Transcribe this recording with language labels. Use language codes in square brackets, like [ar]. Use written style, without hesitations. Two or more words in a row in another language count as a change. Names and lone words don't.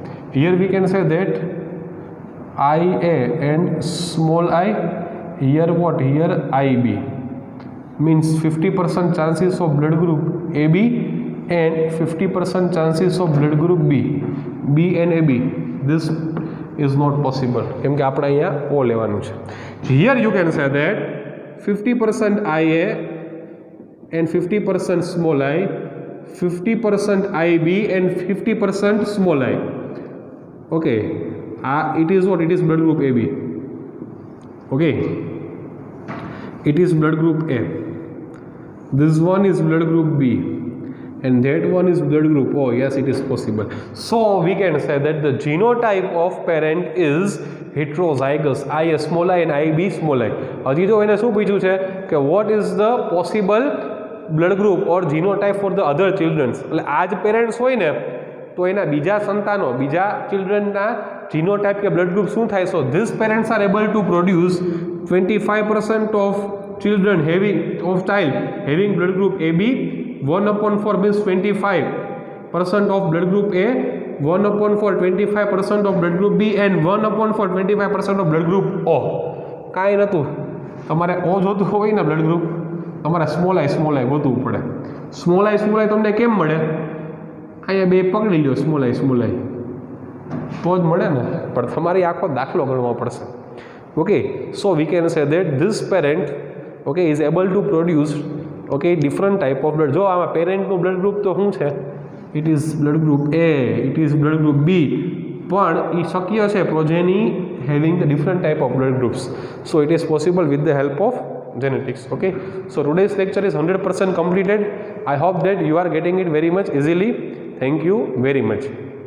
[en] Here we can say that IA and small I, here what? Here IB. Means 50% chances of blood group AB and 50% chances of blood group B and AB. This is not possible. [gu] કેમ કે આપણે અહીંયા O લેવાનું છે. [en] Here you can say that 50% IA and 50% small I, 50% IB and 50% small I. Okay, it is what? It is blood group AB. Okay, it is blood group A. This one is blood group B and that one is blood group O. Yes, it is possible. So we can say that the genotype of parent is heterozygous, IA small I and IB small I. [gu] હજી તો એને શું પૂછ્યું છે કે [en] what is the possible blood group or genotype for the other children. [gu] એટલે આ જ પેરેન્ટ્સ હોય ને તો એના બીજા સંતાનો, બીજા ચિલ્ડ્રનના જીનોટાઇપ કે [en] blood group [gu] શું થાય? [en] So this parents are able to produce 25% of children of child having blood group AB, 1/4 means 25% of blood group A, 1/4 25% of blood group B and 1/4 25% of blood group O. [gu] કાંઈ નહોતું. તમારે O જોતું હોય ને [en] blood group, [gu] તમારે [en] small I [gu] ગોતવું પડે. [en] small I [gu] તમને કેમ મળે? અહીંયા બે પકડી લો [en] small I [gu] તો જ મળે ને, પણ તમારી આખો દાખલો ગણવો પડશે. [en] Okay, so we can say that this parent, okay, is able to produce, okay, different type of blood. [gu] જો આમાં પેરેન્ટનું બ્લડ ગ્રુપ તો શું છે? [en] It is blood group A, it is blood group B, [gu] પણ એ શક્ય છે [en] progeny having the different type of blood groups. So it is possible with the help of genetics. Okay, so today's lecture is 100% completed. I hope that you are getting it very much easily. Thank you very much.